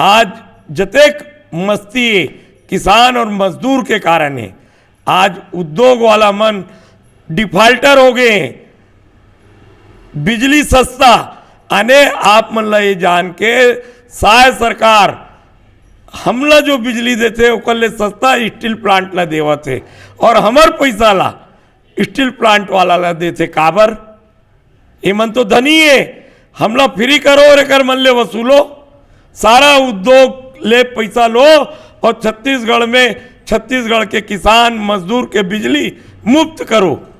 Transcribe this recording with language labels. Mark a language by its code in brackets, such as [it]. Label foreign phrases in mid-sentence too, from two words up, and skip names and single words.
[hne] आज जतेक मस्ती है किसान और मजदूर के कारण है। आज उद्योग वाला मन डिफाल्टर हो गए हैं। बिजली सस्ता अने आप मन ला ये जान के शायद सरकार हमला जो बिजली देते ओकर ले सस्ता स्टील प्लांट ला देवत है और हमर पैसा ला स्टील प्लांट वाला ला देते काबर। ये मन तो धनी है, हमला फ्री करो और एकर मन ले वसूलो। सारा उद्योग ले पैसा लो और छत्तीसगढ़ में छत्तीसगढ़ के किसान मजदूर के बिजली मुफ्त करो।